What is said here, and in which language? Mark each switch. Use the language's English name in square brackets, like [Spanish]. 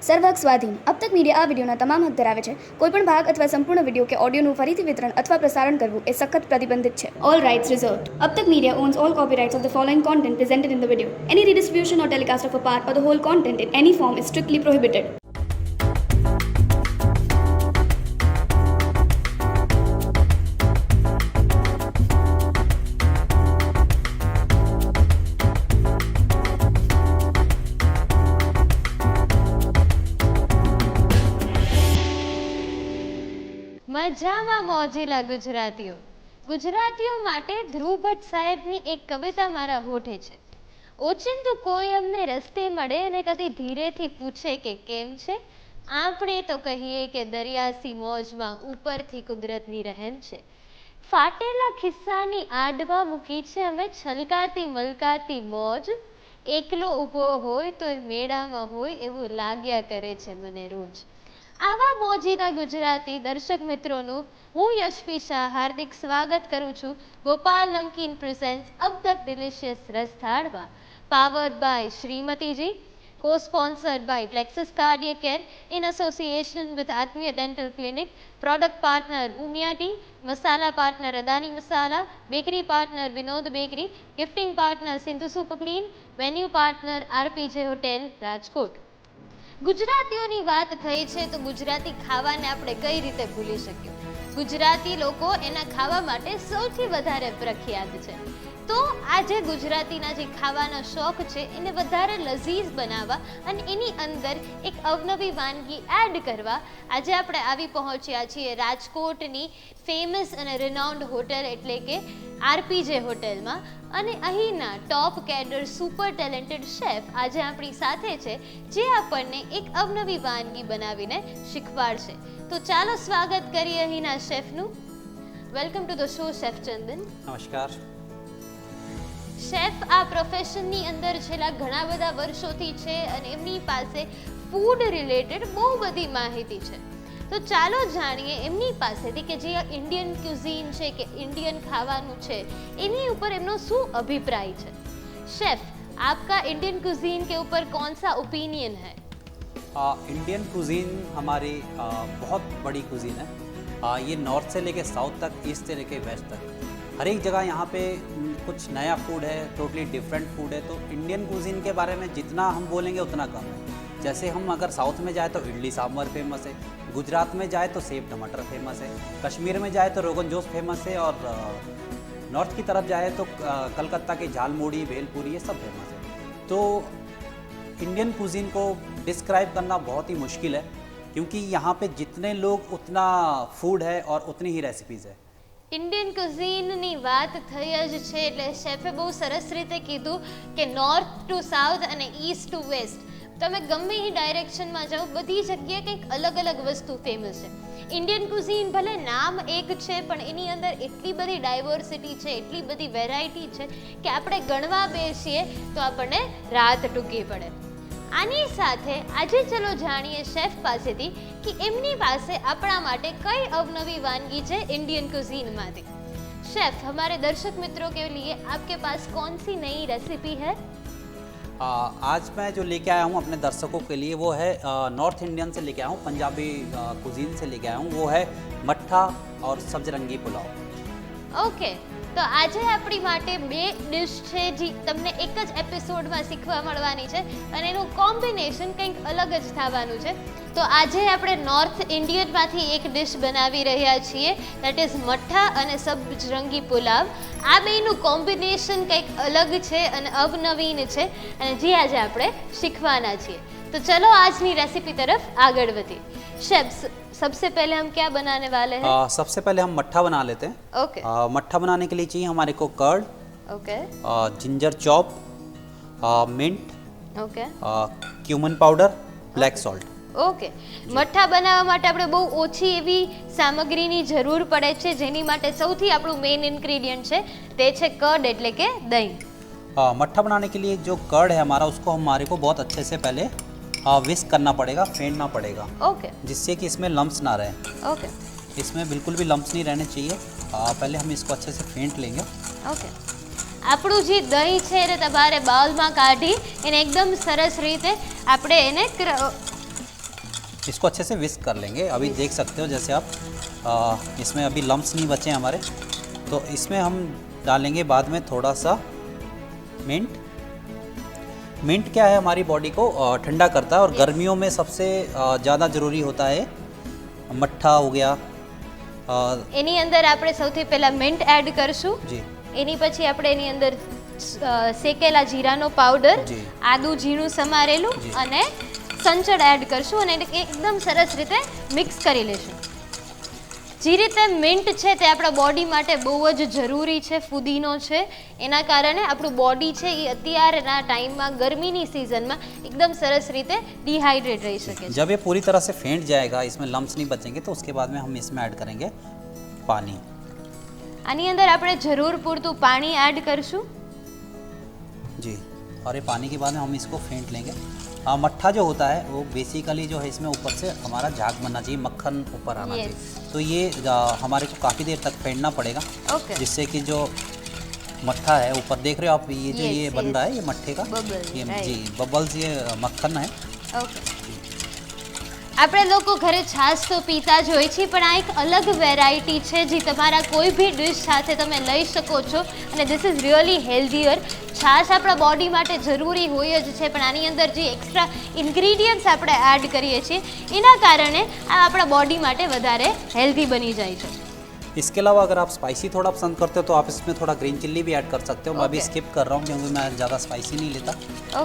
[Gujarati] સર્વહક સ્વાધીન अब तक મીડિયા આ વિડીયોના તમામ હક ધરાવે છે. કોઈપણ ભાગ અથવા સંપૂર્ણ વિડીયો કે ઓડિયોનું ફરીથી વિતરણ અથવા પ્રસારણ કરવું એ સખત પ્રતિબંધિત છે. [English] All rights reserved. अब तक media owns all copyrights of the following content presented in the video. Any redistribution or telecast of a part or the whole content in any form is strictly prohibited. [Gujarati] મજામાં મોજીલા ગુજરાતીઓ માટે ધ્રુવ ભટ્ટ સાહેબની એક કવિતા મારા હોઠે છે. ઓચિંતું કોઈ અમને રસ્તે મળે અને કદી ધીરેથી પૂછે કે કેમ છે, આપણે તો કહીએ કે દરિયાસી મોજમાં ઉપરથી કુદરતની રહેમ છે. ફાટેલા ખિસ્સાની આડવા મૂકી છે અમે છલકાતી મલકાતી મોજ, એકલો ઊભો હોય તો મેળામાં હોય એવું લાગ્યા કરે છે મને રોજ. આવા મોજીલા ગુજરાતી દર્શક મિત્રોનું હું યશવી શાહ હાર્દિક સ્વાગત કરું છું ગોપાલ નમકીન પ્રેઝન્ટ્સ અબ તક ડિલિશિયસ રસ થાળમાં, powered by શ્રીમતીજી, [English] co-sponsored by Plexus Cardiac Care in association with Atmiya Dental Clinic, product partner Umia Tea, masala partner Adani Masala, bakery partner Vinod Bakery, gifting partner Sindhu Super Clean, venue partner RPJ Hotel [Gujarati] Rajkot. ગુજરાતીઓની વાત થઈ છે તો ગુજરાતી ખાવાને આપણે કઈ રીતે ભૂલી શકીએ. ગુજરાતી લોકો એના ખાવા માટે સૌથી વધારે પ્રખ્યાત છે. તો આજે ગુજરાતીના જે ખાવાના શોખ છે એને વધારે લઝીઝ બનાવવા અને એની અંદર એક અવનવી વાનગી એડ કરવા આજે આપણે આવી પહોંચ્યા છીએ રાજકોટની ફેમસ અને રિનાઉન્ડ હોટલ એટલે કે આરપીજે હોટલમાં. અને અહીંના ટોપ કેડર સુપર ટેલેન્ટેડ શેફ આજે આપણી સાથે છે જે આપણને એક અવનવી વાનગી બનાવીને શીખવાડશે. તો ચાલો સ્વાગત કરીએ અહીંના શેફનું. [English] welcome to the show [Gujarati] chef ચંદન. નમસ્કાર. શેફ આ પ્રોફેશનની અંદર છેલ્લા ઘણા બધા વર્ષોથી છે અને એમની પાસે ફૂડ રિલેટેડ બહુ બધી માહિતી છે. તો ચાલો જાણીએ એમની પાસેથી કે જે ઇન્ડિયન ક્યુઝીન છે કે ઇન્ડિયન ખાવાનું છે એની ઉપર એમનો શું અભિપ્રાય છે. [Hindi] शेफ आपका इंडियन कुजीन के ऊपर कौन सा ओपिनियन है? इंडियन कुजीन हमारी बहुत बड़ी कुजीन है. ये नॉर्थ से लेके साउथ तक, ईस्ट से लेके वेस्ट तक, हर एक जगह यहाँ पे कुछ नया फूड है, टोटली डिफरेंट फूड है. तो इंडियन कुजीन के बारे में जितना हम बोलेंगे उतना कम है. जैसे हम अगर साउथ में जाए तो इडली सांभर फेमस है, गुजरात में जाए तो सेव टमाटर फेमस है, कश्मीर में जाए तो रोगन जोश फेमस है, और नॉर्थ की तरफ जाए तो कलकत्ता की झालमुड़ी भेलपुरी ये सब फेमस है. तो इंडियन कुजीन को डिस्क्राइब करना बहुत ही मुश्किल है क्योंकि यहाँ पे जितने लोग उतना फूड है और उतनी ही रेसिपीज़ है. [Gujarati] ઇન્ડિયન કુઝીનની વાત થઈ જ છે એટલે શેફે બહુ સરસ રીતે કીધું કે નોર્થ ટુ સાઉથ અને ઈસ્ટ ટુ વેસ્ટ તમે ગમે એ ડાયરેક્શનમાં જાઓ બધી જગ્યાએ કંઈક અલગ અલગ વસ્તુ ફેમસ છે. ઇન્ડિયન કુઝીન ભલે નામ એક છે પણ એની અંદર એટલી બધી ડાયવર્સિટી છે, એટલી બધી વેરાયટી છે કે આપણે ગણવા બેસીએ તો આપણને રાત ટૂંકી પડે. આની સાથે આજે ચલો જાણીએ શેફ પાસેથી કે એમની પાસે આપણા માટે કઈ અવનવી વાનગી છે इंडियन कुजीन માંથી. [Hindi] शेफ हमारे दर्शक मित्रों के लिए आपके पास कौन सी नई रेसिपी है? आज मैं जो लेके आया हूँ अपने दर्शकों के लिए वो है नॉर्थ इंडियन से लेके आया हूँ, पंजाबी कुजीन से लेके आया हूँ. वो है मट्ठा और सब्जरंगी पुलाव. [Gujarati] ઓકે, તો આજે આપણી માટે બે ડિશ છે જે તમને એક જ એપિસોડમાં શીખવા મળવાની છે અને એનું કોમ્બિનેશન કંઈક અલગ જ થવાનું છે. તો આજે આપણે નોર્થ ઇન્ડિયનમાંથી એક ડિશ બનાવી રહ્યા છીએ, [English] that is [Gujarati] મઠ્ઠા અને સબ્જરંગી પુલાવ. આ બેનું કોમ્બિનેશન કંઈક અલગ છે અને અવનવીન છે અને જે આજે આપણે શીખવાના છીએ. [Hindi] तो चलो आज की रेसिपी तरफ आगे बढ़िए. शेफ सबसे पहले हम क्या बनाने वाले हैं? सबसे पहले हम मट्ठा बना लेते हैं. ओके. मट्ठा बनाने के लिए चाहिए हमारे को curd, okay, ginger chop, mint, okay, cumin powder, black salt. Okay. [Gujarati] મઠ્ઠા બનાવવા માટે આપણે બહુ ઓછી એવી સામગ્રીની જરૂર પડે છે જેની માટે સૌથી આપણું મેઇન ઇન્ગ્રેડિયન્ટ છે તે છે કર્ડ એટલે કે દહીં. [Hindi] मट्ठा बनाने के लिए जो कर्ड है हमारा उसको हमारे को बहुत अच्छे से पहले विस्क करना पड़ेगा, फेंटना पड़ेगा. ओके. जिससे कि इसमें लम्प्स ना रहे. ओके. इसमें बिल्कुल भी लम्प्स नहीं रहने चाहिए. पहले हम इसको अच्छे से फेंट लेंगे. ओके. [Gujarati] આપણું જે દહીં છે એ તમારે બાઉલમાં કાઢી એને એકદમ સરસ રીતે આપણે એને [Hindi] इसको अच्छे से विस्क कर लेंगे। अभी देख सकते हो जैसे आप इसमें अभी लम्प्स नहीं बचे हमारे, तो इसमें हम डालेंगे बाद में थोड़ा सा मिंट। मिंट क्या है, हमारी बॉडी को ठंडा करता है और गर्मियों में सबसे ज़्यादा ज़रूरी होता है मट्ठा हो गया। [Gujarati] એની અંદર આપણે સૌથી પહેલા મિન્ટ એડ કરશું, जी એની પછી આપણે એની અંદર શેકેલા જીરાનો પાવડર, જી. આદુ ઝીણું સમારેલું જી. અને સંચળ એડ કરશું અને એને એકદમ સરસ રીતે મિક્સ કરી લેશું. જે રીતે મિન્ટ છે તે આપણા બોડી માટે બહુ જ જરૂરી છે, ફુદીનો છે, એના કારણે આપણું બોડી છે એ અત્યારના ટાઈમમાં ગરમીની સિઝનમાં એકદમ સરસ રીતે ડિહાઇડ્રેટ રહી શકે છે. [Hindi] जब ये पूरी तरह से फेंट जाएगा, इसमें लम्प्स नहीं बचेंगे, तो उसके बाद में हम इसमें ऐड करेंगे पानी। [Gujarati] આની અંદર આપણે જરૂર પૂરતું પાણી એડ કરશું. [Hindi] जी, और ये पानी के बाद में हम इसको फेंट लेंगे। मट्ठा जो होता है वो बेसिकली जो है इसमें ऊपर से हमारा झाग बनना चाहिए, मक्खन ऊपर आना Yes. चाहिए। तो ये हमारे को काफ़ी देर तक फेंटना पड़ेगा, ઓકે, जिससे कि जो मट्ठा है ऊपर देख रहे हो आप, ये जो Yes, ये बन yes. रहा है ये मट्ठे का, [English] Bubbles, [Hindi] ये right. जी बबल्स, ये मक्खन है। ઓકે. [Gujarati] આપણે લોકો ઘરે છાશ તો પીતા જ હોય છીએ, પણ આ એક અલગ વેરાયટી છે જે તમારા કોઈ બી ડિશ સાથે તમે લઈ શકો છો અને [English] This is really healthier. [Gujarati] છાશ આપણા બોડી માટે જરૂરી હોય જ છે, પણ આની અંદર જે એક્સ્ટ્રા ઇન્ગ્રીડિયન્ટ્સ આપણે એડ કરીએ છીએ એના કારણે આ આપણા બોડી માટે વધારે હેલ્ધી બની જાય છે. [Hindi] इसके अलावा अगर आप स्पाइसी थोड़ा पसंद करते हो तो आप इसमें थोड़ा ग्रीन चिल्ली भी ऐड कर सकते हो। मैं अभी Okay. स्किप कर रहा हूँ क्योंकि मैं ज़्यादा स्पाइसी नहीं लेता।